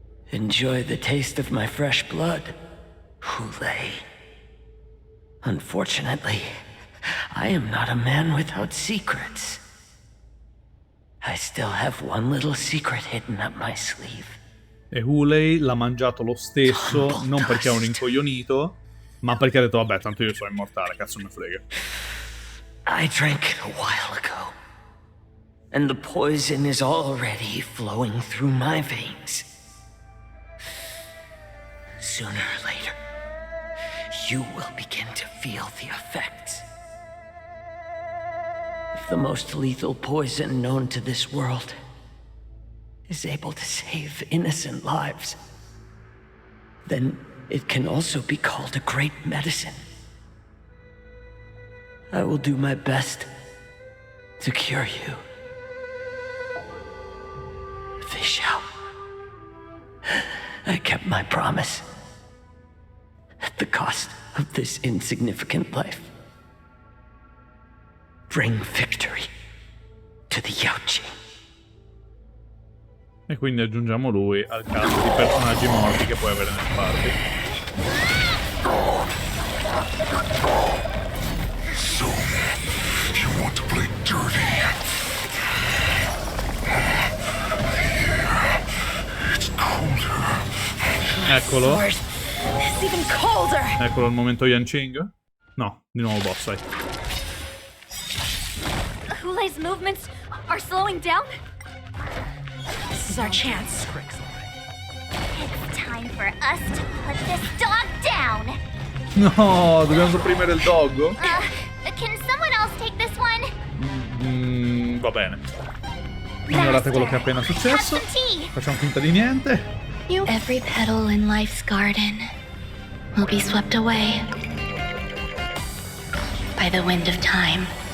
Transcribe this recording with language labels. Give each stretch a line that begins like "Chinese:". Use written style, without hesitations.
English: Enjoy the taste of my fresh blood, Hulei. Unfortunately, I am not a man without secrets. I still have one little secret hidden up my sleeve.
Italian: E Hulei l'ha mangiato lo stesso, non perché è un incoglionito, ma perché ha detto vabbè, tanto io sono immortale, cazzo me frega.
English: I drank it a while ago, and the poison is already flowing through my veins. Sooner or later, you will begin to feel the effects. If the most lethal poison known to this world is able to save innocent lives, then it can also be called a great medicine. I will do my best to cure you. Fish out. I kept my promise. At the cost of this insignificant life. Bring victory to the Yaoqing.
Italian: E quindi aggiungiamo lui al cast di personaggi morti che puoi avere nel party.
English: So, you want to play dirty? It's colder.
Italian: Eccolo.
English: It's even colder.
Italian: Eccolo il momento Yanqing. No, di nuovo boss, sai.
English: Hulei's movements are slowing down. This is our chance. It's time for us to put this dog down.
Italian: No, dobbiamo sopprimere il doggo?
English: Can someone else take this one?
Italian: Va bene. Ignorate quello che è appena successo. Facciamo finta di niente.
English: Every petal in life's garden will be swept away by the wind of time.